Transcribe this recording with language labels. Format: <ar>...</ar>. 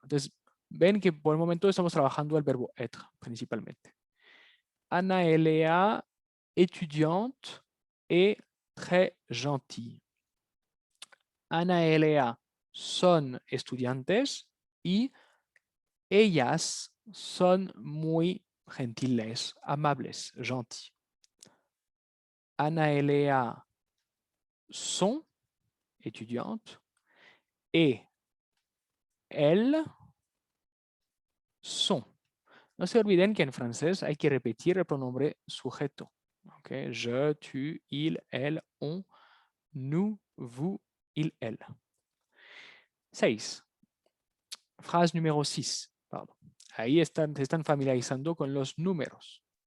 <es>Entonces, ven que por el momento estamos trabajando el verbo être principalmente.</es> <fr>Ana et Léa, étudiante et très gentille.</fr> <es>Ana y Léa son estudiantes y ellas son muy gentiles, amables, gentils.</es> <fr>Ana y Léa sont étudiantes et elles sont.</fr> <es>No se olviden que en francés hay que repetir el pronombre sujeto.</es> <fr>Okay? Je, tu, il, elle, on, nous, vous, il, elle. 6. Phrase numéro 6. Pardon.</fr> <es>Ahí se están familiarizando con los números.</es>